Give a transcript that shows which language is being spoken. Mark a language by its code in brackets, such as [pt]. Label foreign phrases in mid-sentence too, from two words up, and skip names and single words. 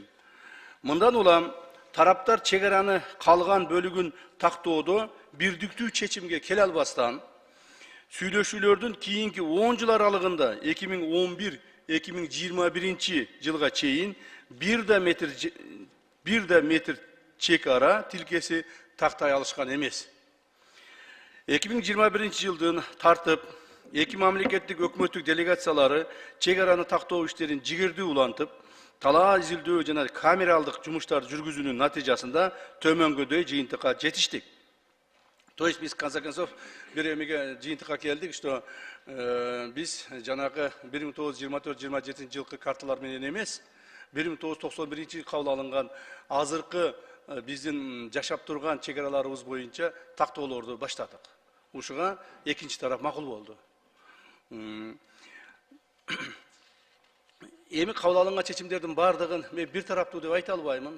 [ky] Мындан улам тараптар чегараны калган бөлүгүн тактоодо бирдиктүү чечимге келе албастан, сүйлөшүүлөрдүн кийинки 10 жыл аралыгында жылга чейин бир да метр чек ара тилкеси тактай алышкан эмес. 2021 жылдын тартып, эки мамлекеттик өкмөттүк делегациялары чек араны тактоо иштерин жигердүү улантып, талаа изилдөө жана камералдык жумуштарды жүргүзүүнүн натыйжасында төмөнгөдөй жыйынтыкка жетиштик. [ru] То есть biz, в конце концов, [ky] bir эмеге жыйынтыкка келдик, что biz жанагы 1924-27 жылкы карталар менен эмес, 1991 кабыл алынган азыркы биздин жашап турган чек араларыбыз боюнча тактоолорду баштадык. Ушуга экинчи тарап макул болду. Эми кабыл алынган чечимдердин бардыгын мен бир тараптуу деп айта албаймын.